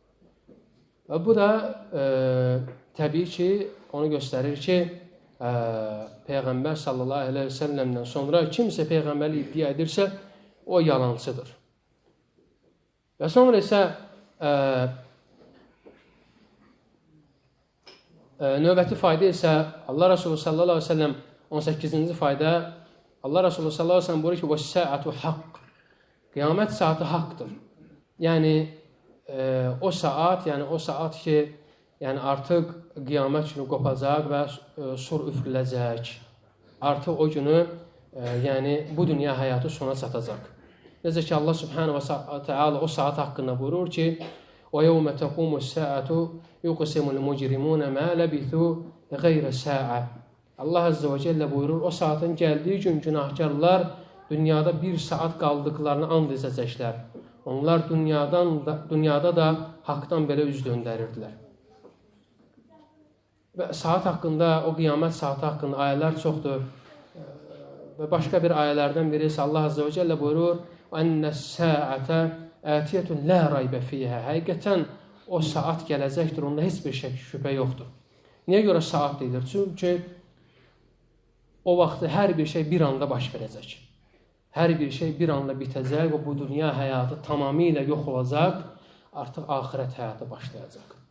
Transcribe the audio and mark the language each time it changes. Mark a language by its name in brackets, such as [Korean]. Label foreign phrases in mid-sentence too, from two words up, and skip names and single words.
[Azerbaijani] Və bu da təbii ki, onu göstərir ki, Peyğəmbər [Arabic] صلى الله عليه و [Azerbaijani] səlləmdən sonra kimsə Peyğəmbərlik iddia edirsə, o yalancıdır. Və sonra isə növbəti fayda isə Allah Resulü [Arabic] صلى الله عليه وسلم [Azerbaijani] 18-ci fayda Allah Resulü [Arabic] صلى الله عليه وسلم [Azerbaijani] buyurur ki, [Arabic] وَالسَّاعَةُ حَقٍّ [Azerbaijani] Qiyamət saati haqqdır. Yəni o saat ki, yəni artıq qiyamət günü qopacaq və sur üfürüləcək. Artıq o günü, yəni bu dünya həyatı sona çatacaq. Necə ki Allah [Arabic] سبحانه وتعالى [Azerbaijani] o saat haqqında buyurur ki, [Arabic] وَيَوْمَ تَقُومُ السَّاعَةُ يُقْسِمُ الْمُجْرِمُونَ مَا لَبِثُوا غَيْرَ سَاعَةٍ [Azerbaijani] Allah [Arabic] عز وجل [Azerbaijani] buyurur, o saatın gəldiyi gün günahkarlar dünyada bir saat qaldıqlarını and edəcəklər. Onlar dünyada da haqdan belə üz döndərirdilər. Və saat haqqında, o qiyamət saati haqqında ayələr çoxdur. Və başqa bir ayələrdən biri isə Allah [Arabic] عز وجل [Azerbaijani] buyurur, [Arabic] وَأَنَّ السَّاعَةَ آتِيَةٌ لَا رَيْبَ فِيهَا [Azerbaijani] Həqiqətən o saat gələcəkdir, onda heç bir şübhə yoxdur. Niyə görə saat deyilir? Çünki o vaxt hər bir şey bir anda baş verəcək. Hər bir şey bir anda bitəcək və bu dünya həyatı tamamilə yox olacaq, artıq axirət həyatı başlayacaq.